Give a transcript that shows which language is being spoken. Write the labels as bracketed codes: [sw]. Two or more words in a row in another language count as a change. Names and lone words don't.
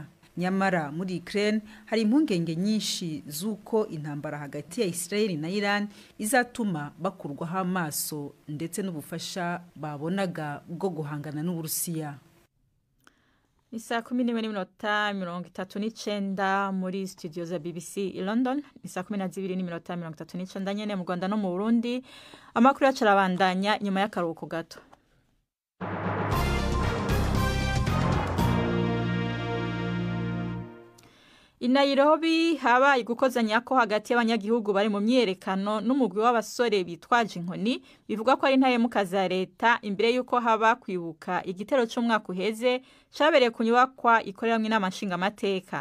[rw] Nyamara muri Ukraine hari impungenge nyinshi z'uko intambara hagati ya Israel na Iran izatuma bakurwaho amaso ndetse n'ubufasha babonaga bwo guhangana n'Uburusiya. Ni saa 11:39 muri studio za BBC i London. [rn] Ni saa 12:39 nyene mu Rwanda no mu Burundi. Amakuru yacu arabandanya nyuma y'akaruhuko gato. I Nairobi habaye gukozanya ko hagati y'abanyagihugu bari mu myerekano n'umugwi w'abasore bitwaje inkoni bivuga ko ari ntahemuka za leta imbere yuko haba kwibuka igitero cy'umwaka uheze cyabereye ku nyubakwa ikoreramwe inama nshingamateka.